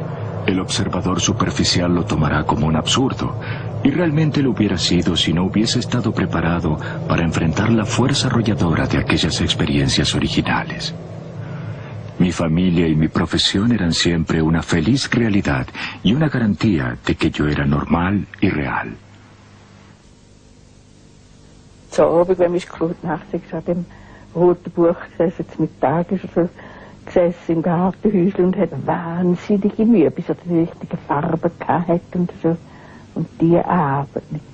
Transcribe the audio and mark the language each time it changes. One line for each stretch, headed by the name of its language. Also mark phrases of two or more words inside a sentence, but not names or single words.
Spanish: El observador superficial lo tomará como un absurdo, y realmente lo hubiera sido si no hubiese estado preparado para enfrentar la fuerza arrolladora de aquellas experiencias originales. Mi familia y mi profesión eran siempre una feliz realidad y una garantía de que yo era normal y real.
German: So, wenn ich gut nachdenke, an dem roten Buch gesessen, mit Tag ist er so gesessen im Gartenhäuschen und hat wahnsinnige Mühe, bis er die richtige Farbe hatte und so. Und die Arbeit nicht.